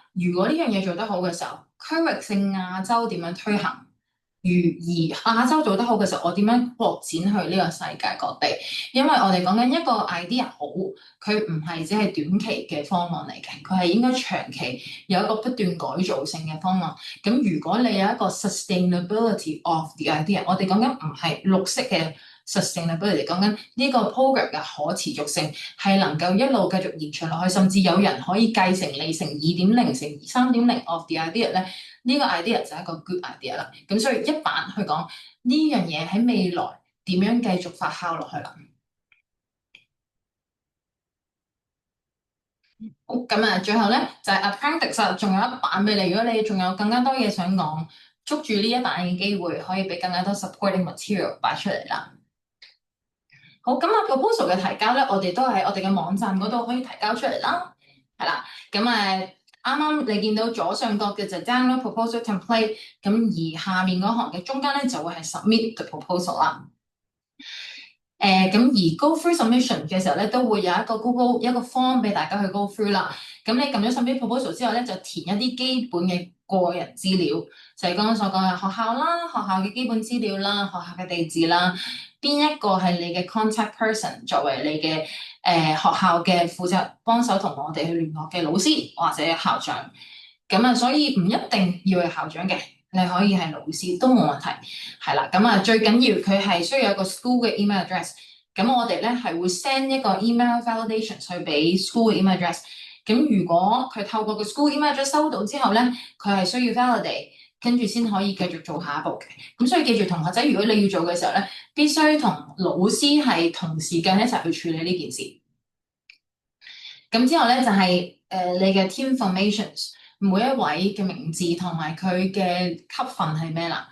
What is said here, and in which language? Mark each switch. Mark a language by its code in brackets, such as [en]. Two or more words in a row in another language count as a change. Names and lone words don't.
[yue] 如果呢樣嘢做得好嘅時候，區域性亞洲點樣推行？而亞洲做得好嘅時候，我點樣擴展去呢個世界各地？因為我哋講緊一個 idea 好，佢唔係只係短期嘅方案嚟嘅，佢係應該長期有一個不斷改造性嘅方案。咁如果你有一個 [en] sustainability of the idea， [yue] 我哋講緊唔係綠色嘅 sustainability，講緊呢個 program 嘅可持續性係能夠一路繼續延長落去，甚至有人可以繼承你成2.0乘3.0 [en] of the idea [yue] 咧。呢個 idea 就係一個 [en] good idea [yue] 啦，咁所以一版去講呢樣嘢喺未來點樣繼續發酵落去啦。好，咁啊，最後咧就係 Apprentice 仲有一版俾你，如果你仲有更加多嘢想講，捉住呢一版嘅機會，可以俾更加多 [en] supporting material [yue] 擺出嚟啦。好，咁啊 proposal 嘅提交咧，我哋都喺我哋嘅網站嗰度可以提交出嚟啦，係啦，咁啱啱你見到左上角嘅就 [en] download proposal template， [yue] 咁而下面嗰行嘅中間咧就會係 [en] submit the proposal [yue] 啦。咁而 [en] go through [yue] submission 嘅時候咧，都會有一個 Google 一個 form 俾大家去 [en] go through [yue] 啦。咁你撳咗 [en] submit proposal [yue] 之後咧，就填一啲基本嘅個人資料，就係剛剛所講嘅學校啦、學校嘅基本資料啦、學校嘅地址啦，邊一個係你嘅 [en] contact person [yue] 作為你嘅學校嘅負責幫手同我哋去聯絡嘅老師或者校長。咁啊，所以唔一定要係校長嘅。你可以係老師都冇問題，係啦。咁啊，最緊要佢係需要有一個 school 嘅 [en] email address。 [yue] 咁我哋咧係會 send 一個 [en] email validation [yue] 去俾 school 嘅 [en] email address。 [yue] 咁如果佢透過個 [en] school email address [yue] 收到之後咧，佢係需要 validate，跟住先可以繼續做下一步嘅。咁所以記住同學仔，如果你要做嘅時候咧，必須同老師係同時間一齊去處理呢件事。咁之後咧就係你嘅 [en] team formations。 [yue] 每一位嘅名字同埋佢嘅級分係咩啦？